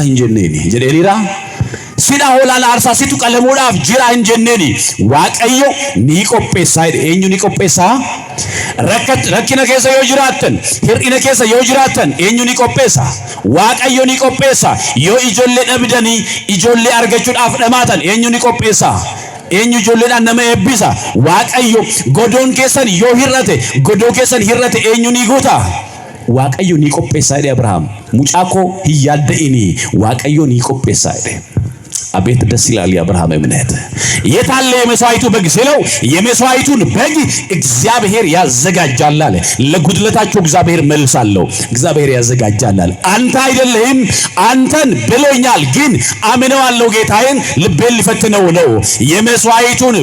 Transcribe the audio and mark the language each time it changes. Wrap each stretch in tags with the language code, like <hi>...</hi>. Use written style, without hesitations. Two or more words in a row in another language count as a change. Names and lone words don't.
<om>hin jenneeni jedheeniira sidhaa hoolaan aarsaa situ qalamuudhaaf jira hin jenneeni waaqayyo ni qopheessaa eenyu ni qopheessaa rakkina keessa yoo jiraattan hir'ina keessa yoo jiraattan eenyu ni qopheessa waaqayyo ni qopheessa yoo ijoollee dhabdanii ijoollee argachuudhaaf dhamaatan eenyu ni qopheessa eenyu ijoolleedhaan nama eebbisa waaqayyo godoon keessan yoo hir'ate godoo keessan hir'ate eenyu ni guuta waaqayyo ni qopheessa jedhe Abrahaam mucaa koo hin yaadda'ini waaqayyo ni qopheessa jedhe</om> <am>አቤት ደስ ይላል የአብርሃም እምነት የታለ የመስዋዕቱ በግ ሲለው የመስዋዕቱን በግ እግዚአብሔር ያዘጋጃል አለ ለጉድለታቸው እግዚአብሔር መልሳለሁ እግዚአብሔር ያዘጋጃል አለ አንተ አይደለህም አንተን ብሎኛል ግን አምነዋለሁ ጌታዬን ልቤን ሊፈትነው ነው የመስዋዕቱን</am>